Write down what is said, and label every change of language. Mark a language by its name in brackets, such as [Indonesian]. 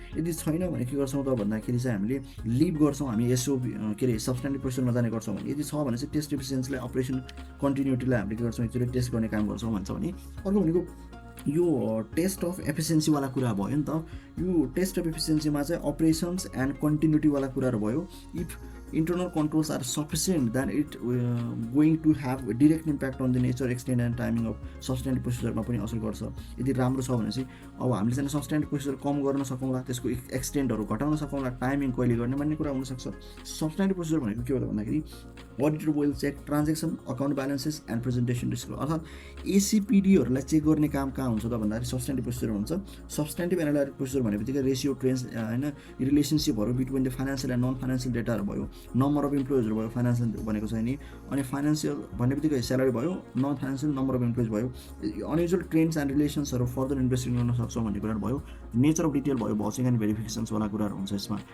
[Nepali] यदि छैन भने के गर्छौँ त भन्दाखेरि चाहिँ हामीले लिभ गर्छौँ, हामी एसओ सब्सटेन्टिभ प्रोसिजरमा जाने गर्छौँ भने। यदि छ भने चाहिँ टेस्ट एफिसियन्सीलाई, अपरेसन कन्टिन्युटीलाई हामीले के गर्छौँ एकचोटि टेस्ट गर्ने काम गर्छौँ भन्छ भने। अर्को भनेको यो टेस्ट अफ एफिसियन्सीवाला कुरा भयो नि त। यो टेस्ट अफ एफिसियन्सीमा चाहिँ अपरेसन्स एन्ड कन्टिन्युटीवाला कुराहरू भयो। [English] if internal controls are sufficient then it going to have a direct impact on the nature, extent and timing of substantive procedure [Nepali] मा पनि असर गर्छ। यदि राम्रो छ भने चाहिँ अब हामीले चाहिँ substantive procedure कम गर्न सकौँला, त्यसको एक्सटेन्टहरू घटाउन सकौँला, टाइमिङ कहिले गर्ने भन्ने कुरा हुनसक्छ। [English] substantive procedure [Nepali] भनेको के हो त भन्दाखेरि [English] auditor will check transaction, account balances and presentation risk। [Nepali] अर्थात् एसीपीडीहरूलाई चेक गर्ने काम कहाँ हुन्छ त भन्दाखेरि substantive procedure हुन्छ। substantive analytic procedure भनेबित्तिकै ratio, trends होइन, रिलेसनसिपहरू [English] between the financial and non financial डेटाहरू [Nepali] भयो, नम्बर अफ इम्प्लोइजहरू भयो, फाइनेन्सियल भनेको चाहिँ नि, अनि फाइनेन्सियल भन्ने बित्तिकै स्यालेरी भयो, non financial number of employees भयो, unusual trends and रिलेसन्सहरू further investing गर्न सक्छौँ भन्ने कुराहरू भयो, नेचर अफ डिटेल भयो, भर्चिङ एन्ड भेरिफिकेसन्सवाला कुराहरू हुन्छ यसमा।